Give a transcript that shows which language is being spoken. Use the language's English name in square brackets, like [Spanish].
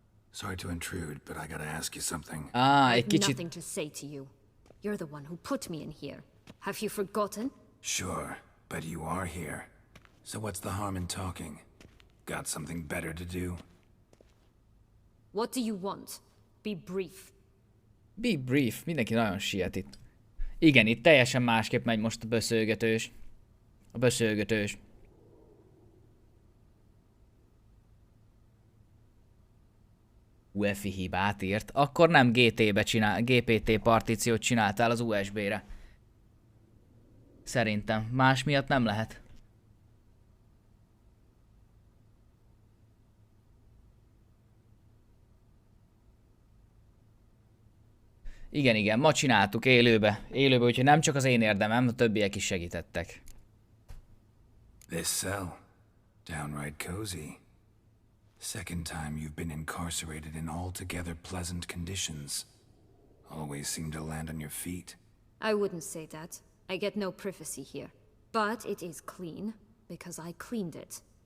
[English] Sorry to intrude, but I gotta ask you something. [Hungarian] Egy kicsit... [English] Nothing to say to you. You're the one who put me in here. Have you forgotten? Sure, but you are here. So what's the harm in talking? Got something better to do? What do you want? Be brief. Be brief. [Hungarian] Mindenki nagyon siet itt. Igen, itt teljesen másképp megy most a beszélgetős. A beszélgetős. UEFI hibát írt. Akkor nem GPT partíciót csináltál az USB-re. Szerintem. Más miatt nem lehet. Igen, ma csináltuk élőbe, úgyhogy nem csak az én érdemem, a többiek is segítettek. [English] This cell, downright cozy. Second time you've been incarcerated in altogether pleasant conditions. Always seem to land on your feet. I wouldn't say that. I get no privacy here. But it is clean, because I cleaned it.